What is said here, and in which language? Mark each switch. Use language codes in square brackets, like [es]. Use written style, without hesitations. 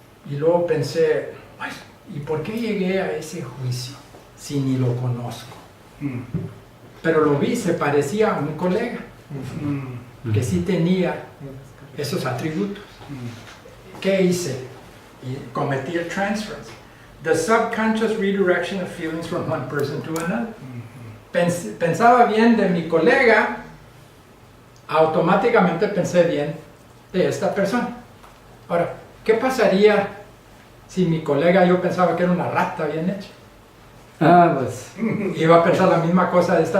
[es] Y luego pensé, ay, ¿y por qué llegué a ese juicio si ni lo conozco? Pero lo vi, se parecía a un colega que sí tenía esos atributos. ¿Qué hice? Y cometí el transference. [en] The subconscious redirection of feelings from one person to another. [es] Pensaba bien de mi colega, automáticamente pensé bien de esta persona. Ahora, ¿qué pasaría si mi colega yo pensaba que era una rata bien hecha? Pues. Iba a pensar la misma cosa de esta